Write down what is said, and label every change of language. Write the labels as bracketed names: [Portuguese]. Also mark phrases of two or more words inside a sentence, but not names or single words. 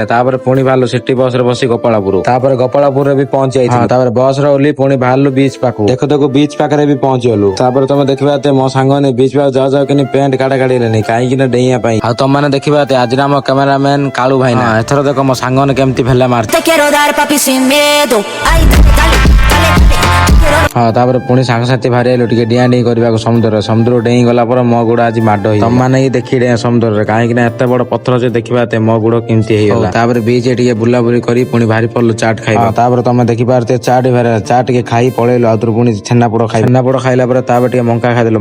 [Odia] ତାପରେ ପୁଣି ବାହାରିଲୁ [English] city bus [Odia] ରେ ବସି ଗୋପାଳପୁର। ତାପରେ ଗୋପାଳପୁରରେ ବି ପହଞ୍ଚି ଯାଇଥିଲୁ। ତାପରେ ବସ ରେ ଓହ୍ଲେଇ ପୁଣି ବାହାରିଲୁ ବିଚ୍ ପାଖକୁ। ଦେଖୁ ଦେଖୁ ବିଚ୍ ପାଖରେ ବି ପହଞ୍ଚିଗଲୁ। ତାପରେ ତମେ ଦେଖିବା ମୋ ସାଙ୍ଗମାନେ ବିଚ୍ ପାଖକୁ ଯାଉ ଯାଉ କିନି ପେଣ୍ଟ କାଢିଲେନି କାହିଁକି ନା ଡେଇଁବା ପାଇଁ। ଆଉ ତମମାନେ ଦେଖିବା ଆଜିର ଆମ କ୍ୟାମେରାମ୍ୟାନ କାଳୁ ଭାଇନା। ଏଥର ଦେଖ ମୋ ସାଙ୍ଗମାନେ କେମିତି ଭେଲା ମାର। [Spanish] Te quiero dar papi sin miedo. Ay, dale, dale, dale, dale. [Odia] ହଁ, ତାପରେ ପୁଣି ସାଙ୍ଗସାଥି ବାହାରି ଆଇଲୁ ଟିକେ ଡିଆଁ ଡେଇଁ କରିବାକୁ ସମୁଦ୍ରରେ। ସମୁଦ୍ର ଡେଇଁ ଗଲା ପରେ ମୋ ଗୋଡ ଆଜି ମାଡ ହେଇଗଲା। ତମମାନେ ହିଁ ଦେଖି ଡେଇଁ ସମୁଦ୍ରରେ କାହିଁକି ନା ଏତେ ବଡ ପଥର ଯେ ଦେଖିବା ମୋ ଗୋଡ କେମିତି ହେଇଗଲା। ତାପରେ ବିଚ୍ ଟିକେ ବୁଲାବୁଲି କରି ପୁଣି ବାହାରି ପଡିଲୁ ଚାଟ୍ ଖାଇବା। ତାପରେ ତମେ ଦେଖିପାରୁଥିବ ଚାଟ୍ ଚାଟ୍ ଟିକେ ଖାଇ ପଳେଇଲୁ। ଆଉ ଥରେ ପୁଣି ଛେନାପୋଡ ଖାଇଲା ପରେ ତାପରେ ଟିକେ ମଙ୍କା ଖାଇଦେଲୁ।